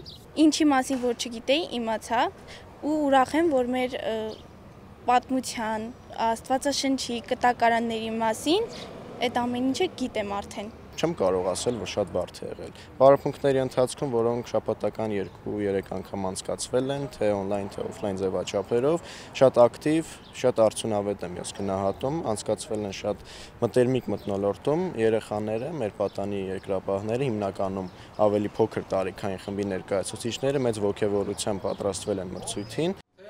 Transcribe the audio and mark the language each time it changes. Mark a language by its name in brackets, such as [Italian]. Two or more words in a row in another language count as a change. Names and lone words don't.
[Armenian] Ինչի մասին որ չգիտեի, իմացա ու ուրախ եմ, որ մեր պատմության, Աստվածաշնչի կտակարանների մասին այդ ամեն ինչը գիտեմ արդեն։ Չեմ կարող ասել, որ շատ բարդ է եղել։ Բարեփոխումների ընթացքում, որոնք շաբաթական 2-3 անգամ անցկացվել են, թե on-line, թե off-line ձևաչափերով, շատ ակտիվ, շատ արդյունավետ եմ ես գնահատում, անցկացվել են շատ մտերմիկ մթնոլորտում, երեխաները, մեր պատանի երկրապահները, հիմնականում ավելի փոքր տարիքային խմբի ներկայացուցիչները մեծ ոգևորությամբ պատրաստվել են մրցույթին։